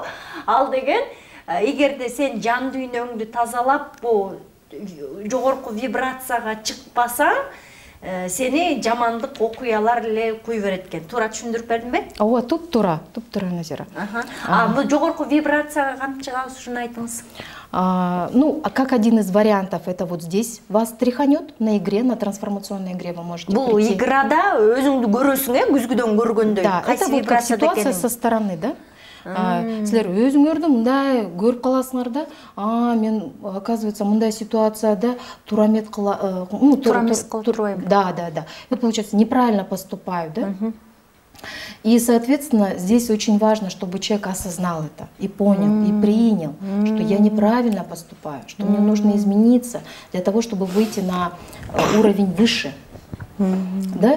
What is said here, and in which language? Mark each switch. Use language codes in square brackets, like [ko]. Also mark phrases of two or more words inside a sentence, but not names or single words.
[ky] Ал деген, эгерде сен жан дүйнөңдү тазалап, бу жогорку вибрацияга чыкпасаң, сени жамандык окуялар эле куй берет экен. Туура түшүндүрүп бердимби? Ооба, туптуура Назира. Бул жогорку вибрацияга кантип чыгабыз, ушуну айтыңыз. [ru] Ну, как один из вариантов, это вот здесь вас тряханет на игре, на трансформационной игре вы можете прийти. [ky] Бул играда өзүңдү көрөсүң, күзгүдөн көргөндөй. [ru] Да, это вот как ситуация со стороны, да? [ky] Силер өзүңөрдү мындай көрүп каласыңар да, мен, оказывается, мындай ситуацияда турамет турбайм. [ru] Да. Это получается, неправильно поступаю, да? И, соответственно, здесь очень важно, чтобы человек осознал это и понял, и принял, что я неправильно поступаю, что мне нужно измениться для того, чтобы выйти на уровень выше. Да?